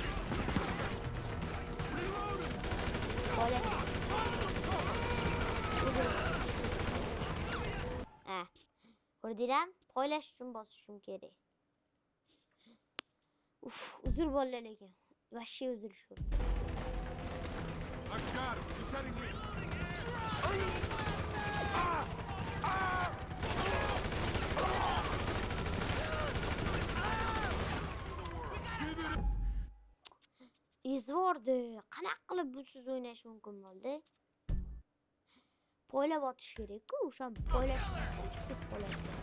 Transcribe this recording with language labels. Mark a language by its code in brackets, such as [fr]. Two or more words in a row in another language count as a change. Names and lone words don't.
[uz] Ko'rdinglar? Poylash uchun bosishim kerak. Uzr bolalar lekin. Vashshe uzr shu. [en] I've got him. He's heading east. [uz] Izvordi. Qanaqa qilib busiz o'ynash mumkin bo'ldi? Poylab otish kerak-ku, o'sha poylash ketib qoladi.